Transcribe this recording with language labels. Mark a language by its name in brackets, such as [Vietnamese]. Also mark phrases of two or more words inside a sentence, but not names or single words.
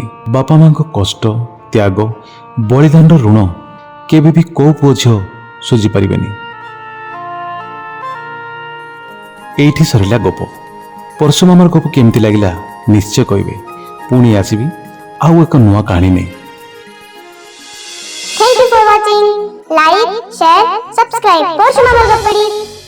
[Odia] ବାପା ମାଙ୍କ କଷ୍ଟ, ତ୍ୟାଗ, ବଳିଦାନର ଋଣ କେବେ ବି କୋଉ ପୁଅ ଝିଅ ଶୁଝି ପାରିବେନି। ଏଇଠି ସରିଲା ଗପ। ପରଶୁମାମର ଗପ କେମିତି ଲାଗିଲା ନିଶ୍ଚୟ କହିବେ। ପୁଣି ଆସିବି ଆଉ ଏକ ନୂଆ କାହାଣୀ ନେଇ। [English] Thank you for watching. Like, share, subscribe. Porshumamar Gappadi.